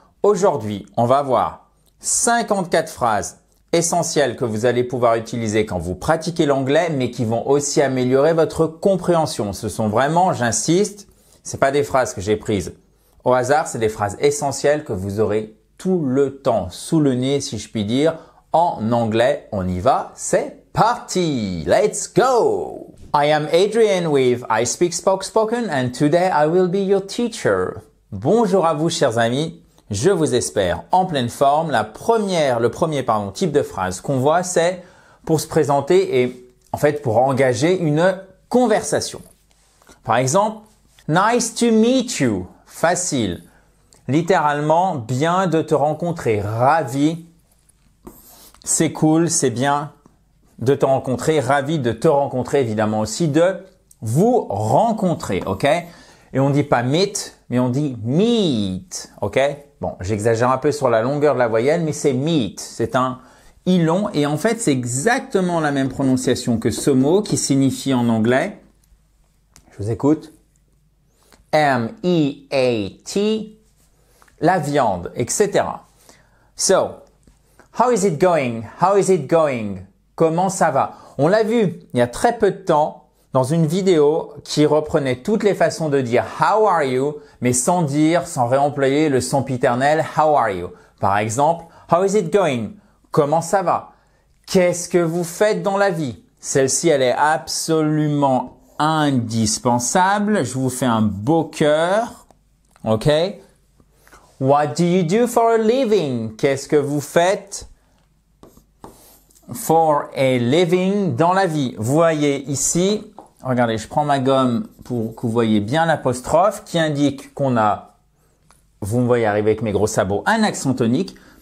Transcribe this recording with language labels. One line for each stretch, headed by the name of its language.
French: Aujourd'hui, on va voir 54 phrases essentielles que vous allez pouvoir utiliser quand vous pratiquez l'anglais, mais qui vont aussi améliorer votre compréhension. Ce sont vraiment, j'insiste, c'est pas des phrases que j'ai prises au hasard, c'est des phrases essentielles que vous aurez tout le temps sous le nez, si je puis dire. En anglais, on y va, c'est parti!
English: Let's go! I am Adrian with I Speak Spoken and today I will be your teacher.
French: Bonjour à vous chers amis, je vous espère en pleine forme. Le premier type de phrase qu'on voit, c'est pour se présenter et en fait pour engager une conversation. Par exemple,
English: nice to meet you.
French: Facile. Littéralement, bien de te rencontrer. Ravi. C'est cool, c'est bien de te rencontrer. Ravi de te rencontrer, évidemment aussi de vous rencontrer, ok? Et on dit pas meet, mais on dit meet, ok? Bon, j'exagère un peu sur la longueur de la voyelle, mais c'est meet. C'est un i long et en fait, c'est exactement la même prononciation que ce mot qui signifie en anglais. Je vous écoute. M-E-A-T, la viande, etc.
English: So, how is it going? How is it going?
French: Comment ça va? On l'a vu il y a très peu de temps dans une vidéo qui reprenait toutes les façons de dire
English: how are you,
French: mais sans réemployer le sempiternel how are you. Par exemple,
English: how is it going?
French: Comment ça va? Qu'est-ce que vous faites dans la vie? Celle-ci, elle est absolument indispensable. Je vous fais un beau cœur. OK?
English: What do you do for a living?
French: Qu'est-ce que vous faites
English: for a living
French: dans la vie? Vous voyez ici, regardez, je prends ma gomme pour que vous voyez bien l'apostrophe qui indique qu'on a, vous me voyez arriver avec mes gros sabots, un accent tonique.